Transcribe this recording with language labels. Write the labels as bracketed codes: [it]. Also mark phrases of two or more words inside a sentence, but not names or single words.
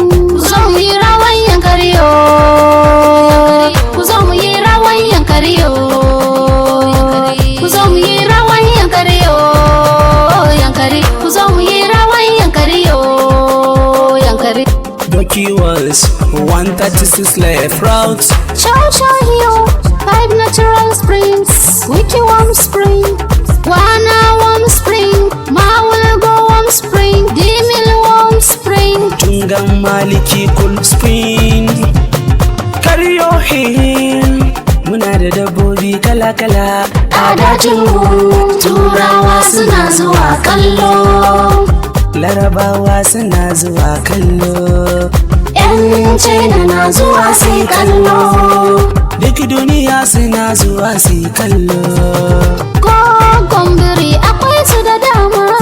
[ha] Ku zo mu yi rawan Yankari yo. Ku zo mu yi rawan Yankari yo. Ku zo mu yi rawan Yankari yo, Yankari. Ku zo mu yi rawan Yankari yo, Yankari. [en] Doki was one thirty-six left route. Show, show, yo, five natural springs. Wiki warm spring, Wana warm spring, Mawulgo warm spring, Dimil warm spring. Tungan Maliki cool spring. Karyo hill. [ha] Muna da dabbobi kala-kala. A dajinmu, Turawa suna zuwa kallo. Larabawa suna zuwa kallo. Yan China na zuwa su yi kallo. Duk duniya suna zuwa su yi kallo. Gogon biri akwai su da dama.